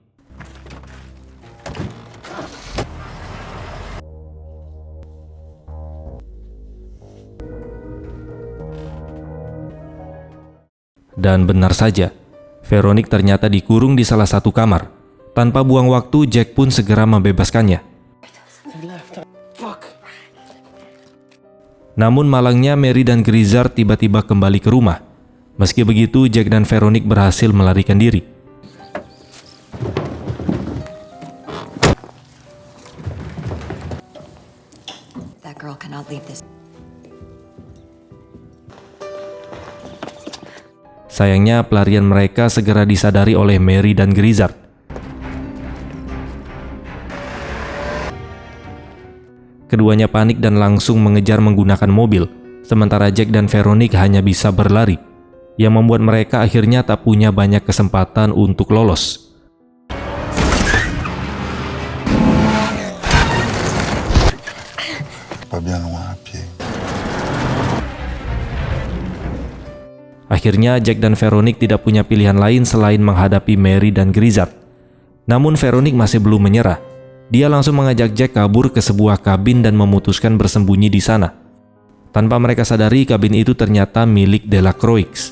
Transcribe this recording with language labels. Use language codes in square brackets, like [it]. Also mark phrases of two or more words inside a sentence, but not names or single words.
[id] Dan benar saja, Veronique ternyata dikurung di salah satu kamar. Tanpa buang waktu, Jack pun segera membebaskannya. Namun malangnya Mary dan Grizzard tiba-tiba kembali ke rumah. Meski begitu, Jack dan Veronique berhasil melarikan diri. [en] That girl cannot leave this. [id] Sayangnya pelarian mereka segera disadari oleh Mary dan Grizzard. Keduanya panik dan langsung mengejar menggunakan mobil, sementara Jack dan Veronique hanya bisa berlari, yang membuat mereka akhirnya tak punya banyak kesempatan untuk lolos. [fr] Pas bien loin à pied. [id] Akhirnya Jack dan Veronique tidak punya pilihan lain selain menghadapi Mary dan Grizzard. Namun Veronique masih belum menyerah. Dia langsung mengajak Jack kabur ke sebuah kabin dan memutuskan bersembunyi di sana. Tanpa mereka sadari, kabin itu ternyata milik Delacroix.